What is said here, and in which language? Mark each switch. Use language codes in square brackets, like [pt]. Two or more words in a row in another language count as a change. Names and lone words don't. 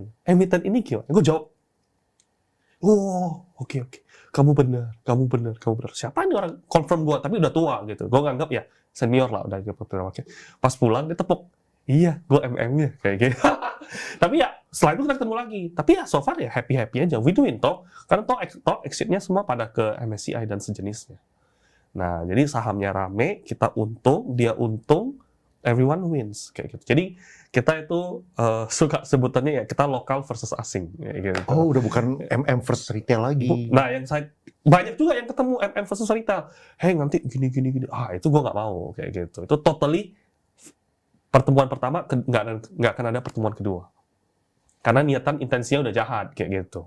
[id] Emiten ini gimana? Gua jawab, oh oke. Kamu benar. Siapa nih orang confirm gua, tapi udah tua gitu. Gua nganggap ya senior lah udah gitu. Pas pulang dia tepuk. Iya, gue MM-nya kayak gitu. Tapi ya setelah itu kita ketemu lagi. Tapi ya [en] so far [id] ya happy aja. Win-win toh. Karena toh exit-nya semua pada ke MSCI dan sejenisnya. Nah, jadi sahamnya rame, kita untung, dia untung, [en] everyone wins [id] kayak gitu. Jadi kita itu suka sebutannya ya kita lokal versus asing kayak gitu. Oh, udah bukan MM versus retail lagi. Nah, yang saya banyak juga yang ketemu MM versus retail. Hey, nanti gini. Itu gue nggak mau kayak gitu. Itu totally pertemuan pertama nggak akan ada pertemuan kedua karena niatan intensinya udah jahat kayak gitu.